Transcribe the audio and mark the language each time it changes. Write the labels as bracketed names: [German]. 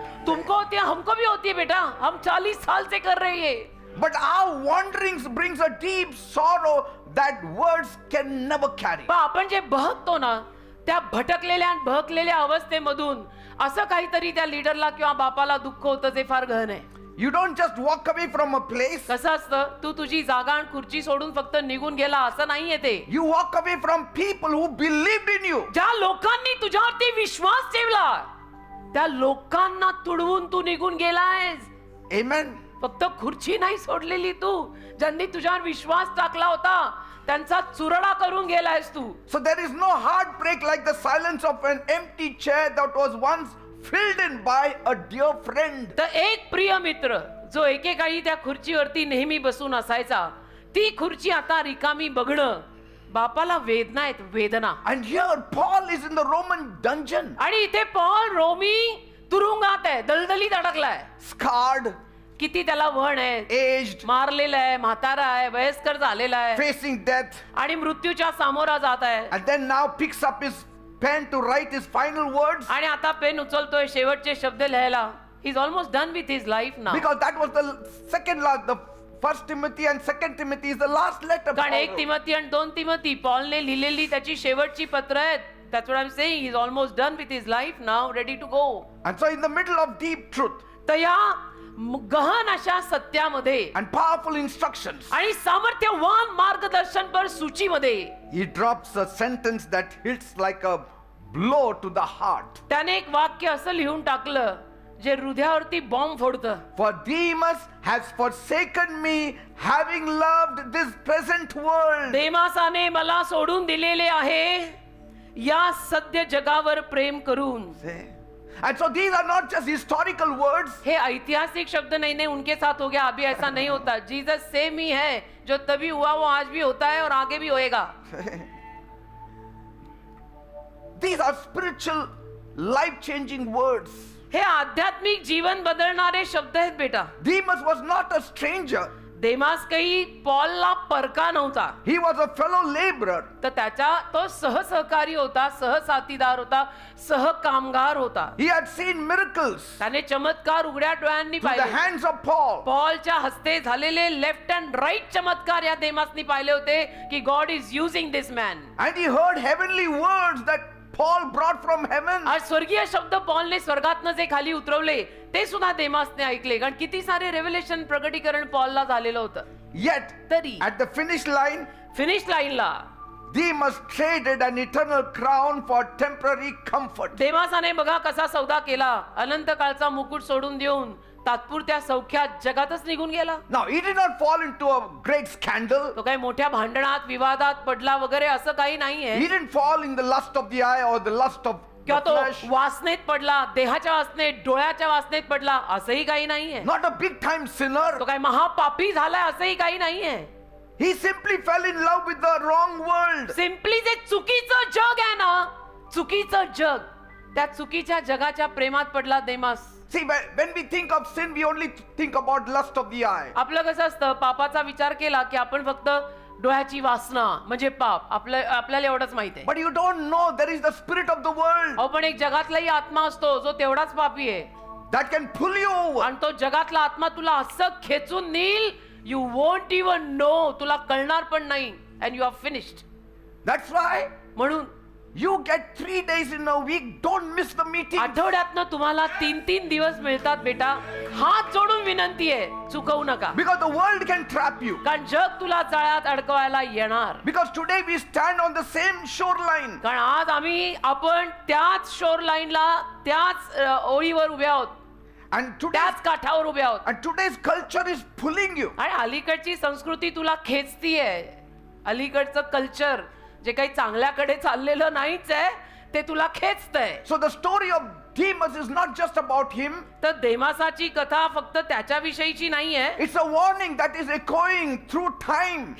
[Hindi] तुमको होती है, हमको भी होती है बेटा, हम 40 साल से कर रहे हैं. [English] But our wanderings brings a deep sorrow that words can never carry. [Marathi] पण आपण जे बहकतो ना, त्या भटकलेल्या आणि बहकलेल्या अवस्थेमधून असं काहीतरी त्या लीडरला किंवा बापाला दुःख होतं, जे फार गहन आहे. [English] You don't just walk away from a place. [Marathi] कसं असतं, तू तुझी जागा आणि खुर्ची सोडून फक्त निघून गेला असं नाहीये ते. [English] You walk away from people who believed in you. [Marathi] ज्या लोकांनी तुझ्यावरती विश्वास ठेवला, त्या लोकांना तुडवून तू निघून गेलायस. [English] Amen. [Marathi] फक्त खुर्ची नाही सोडलेली तू, ज्यांनी तुझ्यावर विश्वास टाकला होता त्यांचा चुरडा करून गेलायस तू. [English] So there is no heartbreak like the silence of an empty chair that was once filled in by a dear friend. [Marathi] तर एक प्रिय मित्र जो एकेकाळी त्या खुर्चीवरती नेहमी बसून असायचा, ती खुर्ची आता रिकामी बघणं बापाला वेदना आहेत, वेदना. [English] And here Paul is in the Roman dungeon, [Marathi] आणि इथे पॉल रोमी तुरुंगात आहे, दलदलीत अडकलाय. [English] scarred, [Marathi] किती त्याला वहन आहे, [English] aged, [Marathi] मारलेला आहे, म्हातारा आहे, वयस्कर झालेला आहे [English] facing death, [Marathi] आणि मृत्यूच्या सामोरा जात आहे. [English] and then now picks up his pen to write his final words. [Marathi] आणि आता पेन उचलतोय शेवटचे शब्द लिहायला. [English] He is almost done with his life now. Because that was the second last, the first Timothy and second Timothy is the last letter. [Marathi] कारण [English] Paul [Marathi] 1 [English] wrote. [Marathi] Timothy आणि 2 तिमोथी पॉलने लिहिलेली त्याची शेवटची पत्र आहेत. [English] That's what I'm saying. He's almost done with his life now, ready to go. And so in the middle of deep truth [Marathi] तर या गहन अशा सत्यामध्ये [English] and powerful instructions, [Marathi] आणि सामर्थ्यवान मार्गदर्शनपर सूचीमध्ये [English] he drops a sentence that hits like a blow to the heart. [Marathi] त्याने एक वाक्य असं लिहून टाकलं जे हृदयावरती bomb फोडतं. [English] For Demas has forsaken me, having loved this present world. [Marathi] देमासाने मला सोडून दिलेले आहे या सद्य जगावर प्रेम करून. [English] See? And so these are not just historical words. [Marathi] हे ऐतिहासिक शब्द [Hindi] नहीं, उनके साथ हो गया, अभी ऐसा नहीं होता. जीसस सेम ही है, जो तभी हुआ वो आज भी होता है और आगे भी होएगा. [English] These are spiritual, life-changing words. [Marathi] हे आध्यात्मिक जीवन बदलणारे शब्द आहेत बेटा. [English] Demas was not a stranger. [Marathi] देमास काही पॉलला परका नव्हता. [English] He was a fellow laborer. [Marathi] तर त्याचा तो सहसहकारी होता, सहसाथीदार होता, सहकामगार होता. [English] He had seen miracles [Marathi] त्याने चमत्कार उघड्या डोळ्यांनी [English] through the [Marathi] पाहिले. [English] hands of Paul. [Marathi] पॉलच्या हस्ते झालेले लेफ्ट अँड राईट चमत्कार या देमासनी पाहिले होते की [English] God is using this man. And he heard heavenly words that Paul brought from heaven. [Marathi] आज स्वर्गीय शब्द पॉलने स्वर्गातनं जे खाली उतरवले ते सुद्धा देमासने ऐकले. कारण किती सारे रेव्हेलेशन प्रगटीकरण पॉलला झालेलं होतं. [English] Yet, [Marathi] तरी [English] at the finish line, [Marathi] finish लाईनला [English] Demas traded an eternal crown for temporary comfort. [Marathi] देमासाने बघा कसा सौदा केला. अनंत काळचा मुकुट सोडून देऊन तात्पुरत्या सौख्यात जगातच निघून गेला. [English] Now, he did not fall into a great scandal. [Marathi] तो काही मोठ्या भांडणात विवादात पडला वगैरे असं काही नाहीये. [English] He didn't fall in the lust of the eye or the lust of the [Marathi] किंवा तो [English] flesh. [Marathi] वासनेत पडला, देहाच्या वासनेत, डोळ्याच्या वासनेत पडला, असंही काही नाहीये. [English] Not a big time sinner. [Marathi] तो काही महापापी झालाय असंही काही नाहीये. [English] He simply fell in love with the wrong world. [Marathi] Simply जे चुकीचं जग आहे ना, चुकीचं जग त्या चुकीच्या जगाच्या प्रेमात पडला देमास. [English] See, when we think of sin, we only think about lust of the eye. [Marathi] आपलं कसं असतं, पापाचा विचार केला की आपण फक्त डोळ्याची वासना म्हणजे पाप, आपल्याला एवढंच माहिती आहे. [English] But you don't know there is the spirit of the world [Marathi] अहो पण एक जगातलाही आत्मा असतो जो तेवढाच पापी आहे [English] that can pull you over. [Marathi] आणि तो जगातला आत्मा तुला असं खेचून नेईल, [English] you won't even know, [Marathi] तुला कळणार पण नाही, [English] And you are finished. That's why [Marathi] म्हणून [English] you get 3 days in a week. Don't miss the meeting. [Marathi] आठवड्यातनं तुम्हाला 3-3 दिवस मिळतात बेटा. हात जोडून विनंती आहे, चुकवू नका. [English] Because the world can trap you. [Marathi] कारण जग तुला जाळ्यात अडकवायला येणार. [English] Because today we stand on the same shoreline. [Marathi] कारण आज आपण त्याच शोर लाईनला, त्याच ओळीवर उभे आहोत, [English] And [Marathi] त्याच काठावर उभे आहोत. [English] today's culture is pulling you. [Marathi] आणि अलीकडची संस्कृती तुला खेचतीये. अलीकडचं कल्चर जे काही चांगल्याकडे चाललेलं नाहीच आहे ते तुला खेचतंय. [English] So the story of Demas is not just about him. [Marathi] तर देमासाची कथा फक्त त्याच्याविषयीची नाहीये. [English] It's a warning that is echoing through time.